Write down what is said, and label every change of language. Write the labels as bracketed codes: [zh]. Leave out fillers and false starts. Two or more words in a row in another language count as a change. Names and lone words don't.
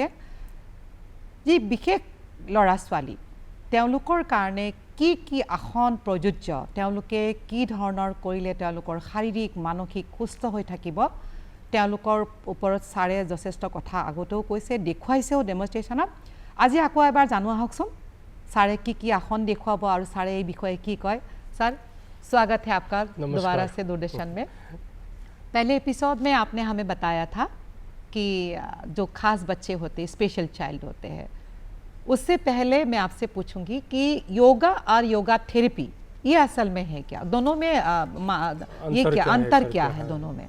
[as] যি বিশেষ ল'ৰা ছোৱালী তেওঁলোকৰ কাৰণে কি কি আসন প্ৰযোজ্য, তেওঁলোকে কি ধৰণৰ কৰিলে তেওঁলোকৰ শাৰীৰিক মানসিক সুস্থ হৈ থাকিব, তেওঁলোকৰ ওপৰত ছাৰে যথেষ্ট কথা আগতেও কৈছে, দেখুৱাইছেও ডেমনষ্ট্ৰেশ্যনত। আজি আকৌ এবাৰ জানো আহকচোন ছাৰে কি কি আসন দেখুৱাব আৰু ছাৰে এই বিষয়ে কি কয়। [hi] सर स्वागत है आपका दोबारा से दूरदर्शन में। पहले एपिसोड में आपने हमें बताया था कि जो खास बच्चे होते हैं [en] special child [hi] होते हैं, उससे पहले मैं आपसे पूछूंगी कि योगा और [en] yoga therapy [hi] ये असल में है क्या, दोनों में ये क्या अंतर क्या है दोनों में?